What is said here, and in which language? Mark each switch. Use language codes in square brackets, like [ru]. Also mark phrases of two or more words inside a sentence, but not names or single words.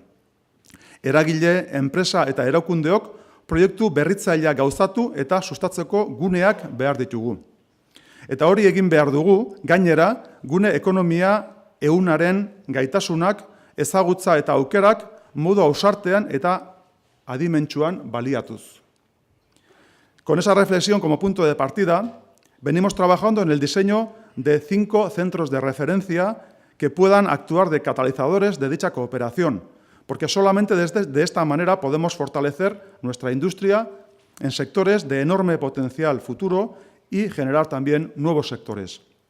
[eu] Eragile, enpresa eta erakundeok proiektu berritzailea gauzatu eta sustatzeko guneak behar ditugu. Eta hori egin behar dugu, gainera, gune ekonomia ehunaren gaitasunak, ezagutza eta aukerak modu ausartean eta adimentsuan baliatuz. [es] Con esa reflexión como punto de partida, venimos trabajando en el diseño de 5 centros de referencia que puedan actuar de catalizadores de dicha cooperación, porque solamente de esta manera podemos fortalecer nuestra industria en sectores de enorme potencial futuro y generar también nuevos sectores.